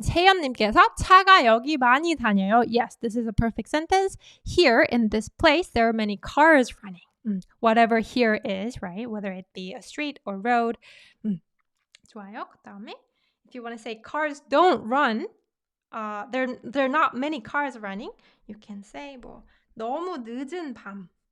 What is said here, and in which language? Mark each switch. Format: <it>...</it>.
<ko>세연님께서 차가 여기 많이 다녀요.</ko> <en>Yes, this is a perfect sentence. Here in this place, there are many cars running. Whatever here is, right? Whether it be a street or road.</en> <ko>좋아요. 그다음에</ko> <en>if you want to say cars don't run, there are not many cars running. You can say</en> <ko>뭐 너무 늦은 밤.</ko>